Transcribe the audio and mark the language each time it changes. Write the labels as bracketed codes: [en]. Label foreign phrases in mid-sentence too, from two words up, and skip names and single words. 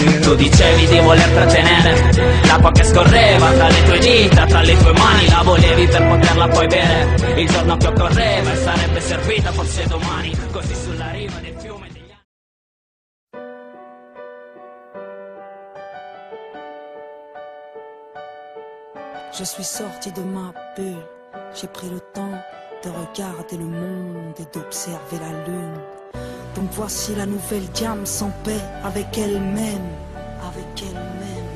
[it] Tu dicevi di voler trattenere l'acqua che scorreva tra le tue dita, tra le tue mani. La volevi per poterla poi bere il giorno che occorreva, e sarebbe servita forse domani, così sulla riva del fiume degli anni. [fr] Je suis sorti de ma bulle, j'ai pris le temps de regarder le monde et d'observer la lune. Donc voici la nouvelle Diam sans paix avec elle-même, avec elle-même.